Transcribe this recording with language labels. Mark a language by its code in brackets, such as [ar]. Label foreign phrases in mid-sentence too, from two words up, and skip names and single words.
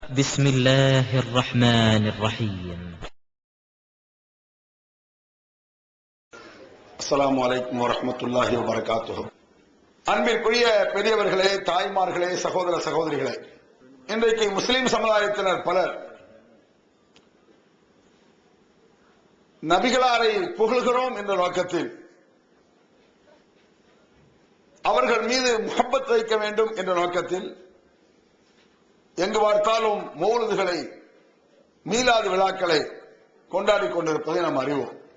[ar] بسم الله الرحمن الرحيم. السلام عليكم ورحمة الله وبركاته. [ta] அன்பிற்குரிய பெரியவர்களே, தாய்மார்களே, சகோதர சகோதரிகளே, இன்றைக்கு முஸ்லிம் சமுதாயத்தினர் பலர் நபிகளாரை புகழ்கிறோம் என்ற நோக்கத்தில் அவர்கள் மீது முஹப்பத் வைக்க வேண்டும் என்ற நோக்கத்தில் எங்கு பார்த்தாலும் மௌலிதுகளை, மீலாது விழாக்களை கொண்டாடி கொண்டிருப்பதை நாம் அறிவோம்.